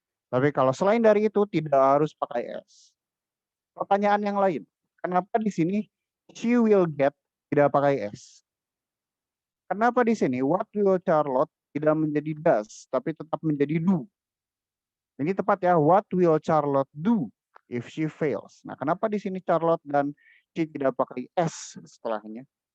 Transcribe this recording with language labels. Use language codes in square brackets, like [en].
[id] Tapi kalau selain dari itu tidak harus pakai S. Pertanyaan yang lain. Kenapa di sini [en] she will get [id] tidak pakai S? Kenapa di sini [en] what will Charlotte [id] tidak menjadi does, tapi tetap menjadi do? Ini tepat ya. [en] What will Charlotte do if she fails? [id] Nah, kenapa di sini Charlotte dan she tidak pakai S setelahnya?